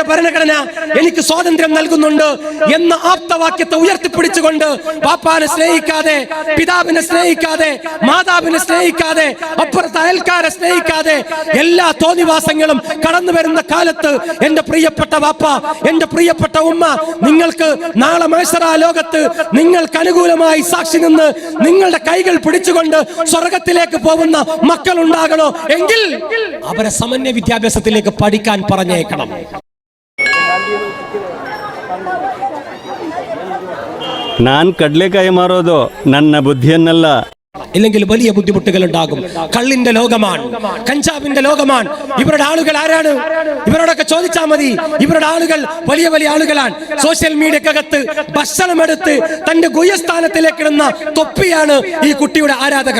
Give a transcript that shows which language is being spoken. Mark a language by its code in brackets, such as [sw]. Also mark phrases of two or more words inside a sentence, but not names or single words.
[ml] ഭരണഘടന എനിക്ക് സ്വാതന്ത്ര്യം നൽകുന്നുണ്ട് എന്ന ആപ്തവാക്യത്തെ ഉയർത്തിപ്പിടിച്ചുകൊണ്ട് പാപ്പാനെ സ്നേഹിക്കാതെ, പിതാവിനെ സ്നേഹിക്കാതെ, മാതാവിനെ സ്നേഹിക്കാതെ, അപ്പുറത്തെ അയൽക്കാരെ സ്നേഹിക്കാതെ എല്ലാ തോന്നിവാസങ്ങളും കടന്നു വരുന്ന കാലത്ത് എന്റെ പ്രിയപ്പെട്ട വാപ്പ, എന്റെ പ്രിയപ്പെട്ട ഉമ്മ, നിങ്ങൾക്ക് നാളെ മഹ്ശറ ലോകത്ത് നിങ്ങൾക്ക് അനുകൂലമായി സാക്ഷി നിന്ന് നിങ്ങളുടെ കൈകൾ പിടിച്ചുകൊണ്ട് സ്വർഗത്തിലേക്ക് പോകുന്ന മക്കൾ ഉണ്ടാകണോ എങ്കിൽ അവരെ സാമാന്യ വിദ്യാഭ്യാസത്തിലേക്ക് പഠിക്കാൻ പറഞ്ഞേക്കണം. [kn] ನಾನು ಕಡ್ಲೆಕಾಯಿ ಮಾರೋದು ನನ್ನ ಬುದ್ಧಿಯನ್ನಲ್ಲ. [ml] ഇല്ലെങ്കിൽ വലിയ ബുദ്ധിമുട്ടുകൾ ഉണ്ടാകും. കള്ളിന്റെ ലോകമാണ്, കഞ്ചാവിന്റെ ലോകമാണ്. ഇവരുടെ ആളുകൾ ആരാണ്? ഇവരോടൊക്കെ ചോദിച്ചാൽ മതി. ഇവരുടെ ആളുകൾ വലിയ വലിയ ആളുകളാണ്. [en] social mediaക്കകത്ത് [ml] ഭക്ഷണമെടുത്ത് തന്റെ ഗുഹ്യസ്ഥാനത്തിലേക്ക് ഇടുന്ന തൊപ്പിയാണ് ഈ കുട്ടിയുടെ ആരാധകർ.